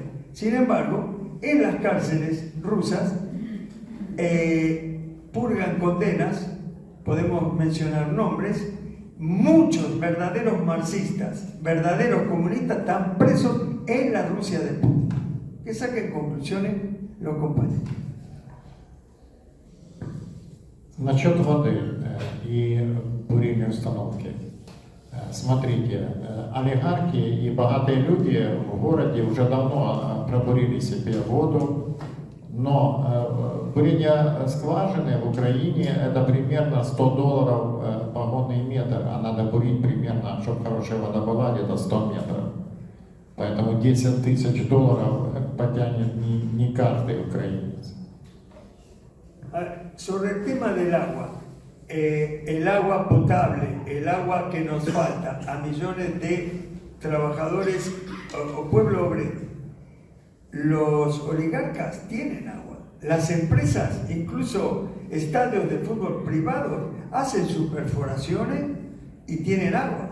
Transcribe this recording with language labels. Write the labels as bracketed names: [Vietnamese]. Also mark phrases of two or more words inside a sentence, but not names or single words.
[Spanish] Sin embargo, en las cárceles rusas purgan condenas. Podemos mencionar nombres, muchos verdaderos marxistas, verdaderos comunistas están presos en la Rusia de Putin. Que saquen conclusiones los compañeros. [Russian] Насчет воды и бурильной установки. Смотрите, олигархи и богатые люди в городе уже давно пробурили себе воду, но бурение скважины в Украине это примерно $100 погонный метр, а надо бурить примерно, чтобы хорошая вода была, где-то 100 метров. Поэтому $10 000 потянет не каждый украинец. [Spanish] Sobre el tema del agua, el agua potable, el agua que nos falta a millones de trabajadores o pueblo obrero, los oligarcas tienen agua, las empresas, incluso estadios de fútbol privados, hacen sus perforaciones y tienen agua.